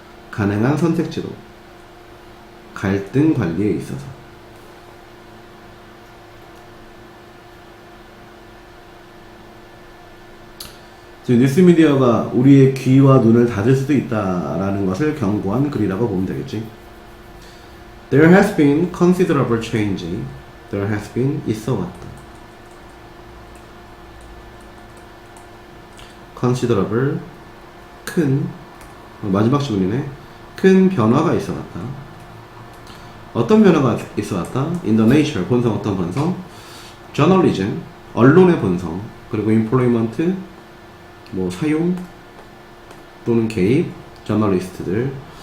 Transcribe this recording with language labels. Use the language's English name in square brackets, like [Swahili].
[Korean] 가능한 선택지로 갈등 관리에 있어서. 지금 뉴스미디어가 우리의 귀와 눈을 닫을 수도 있다라는 것을 경고한 글이라고 보면 되겠지. [English] There has been considerable change. There has been, [Korean] 있어왔다. [English] Considerable, [Korean] 큰, 마지막 지문이네. 큰 변화가 있어왔다. 어떤 변화가 있어왔다? [English] In the nature, [Korean] 본성, 어떤 본성? Journalism, 언론의 본성. 그리고 [English] employment, [Korean] 뭐 사용 또는 개입, 저널리스트들.